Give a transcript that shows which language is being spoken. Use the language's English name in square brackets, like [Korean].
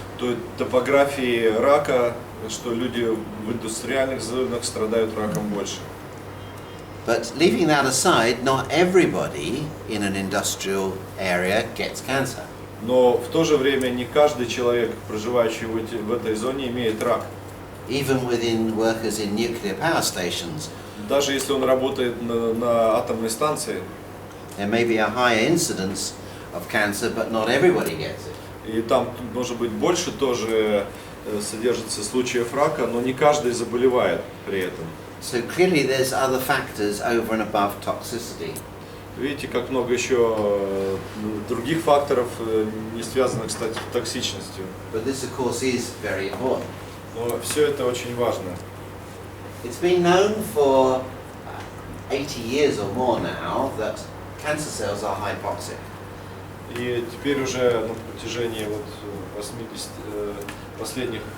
[Russian] той топографии рака, что люди в индустриальных зонах страдают раком больше. [English] But leaving that aside, not everybody in an industrial area gets cancer. [Russian] Но в то же время не каждый человек, проживающий в этой зоне, имеет рак. [English] Even within workers in nuclear power stations, [Russian] Даже если он работает на атомной станции, [English] there may be a higher incidence of cancer, but not everybody gets it. [Russian] и там может быть больше тоже содержится случаев рака, но не каждый заболевает при этом. [English] So clearly there's other factors over and above toxicity. [Russian] Видите, как много еще других факторов, не связанных, кстати, с токсичностью. [English] But this, of course, is very important. [Russian] Но все это очень важно. [English] It's been known for 80 years or more now that cancer cells are hypoxic. [Russian] И теперь уже на протяжении 80 последних